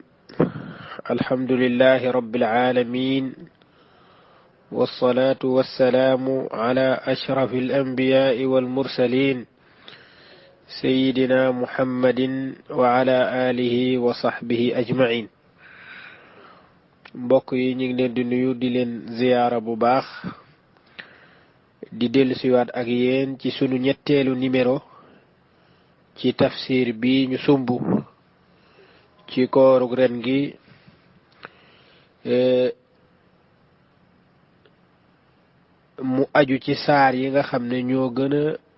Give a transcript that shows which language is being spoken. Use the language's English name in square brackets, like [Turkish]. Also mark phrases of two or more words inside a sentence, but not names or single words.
[Arabic] الحمد لله رب العالمين، والصلاة والسلام على أشرف الأنبياء والمرسلين سيدنا محمد وعلى آله وصحبه أجمعين. [Wolof] mbokk yi ñu ngi leen di nuyu di leen ziyaara bu baax di dellusiwaat ak yéen ci sunu ñetteelu numéro ci tafsir bi ñu sumb ci koorug ren gi mu aju ci saar yi nga xam ne ñoo gën a